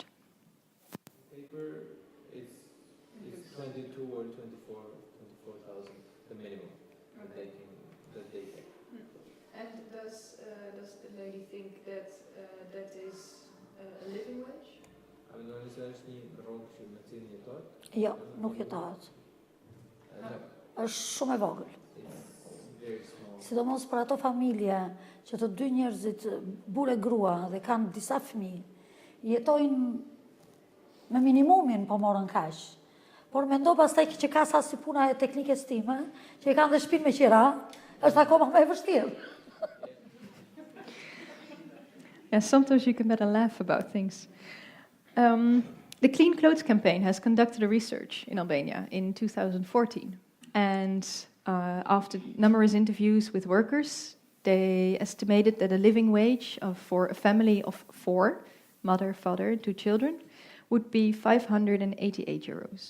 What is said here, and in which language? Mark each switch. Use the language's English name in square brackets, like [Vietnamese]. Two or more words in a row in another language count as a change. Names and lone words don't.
[English] Paper is 22 or 24,000, the minimum that they take. And does the lady think that that is a living wage? [Albanian] Jo, nuk jetohet. është shumë e vogël. [English] Very small. [Albanian] Sidomos për ato familje që të dy njerëzit, burë e grua, dhe kanë disa fëmijë, jetojnë me minimumin po morën kaq. Por mendo pastaj që ka sa si puna e teknikës time, që i kanë dhe shtëpinë me qira, është akoma më e vështirë. [English] Yeah, sometimes you can better laugh about things. The Clean Clothes Campaign has conducted a research in Albania in 2014. And after numerous interviews with workers, they estimated that a living wage for a family of 4, mother, father, 2 children, would be 588 euros.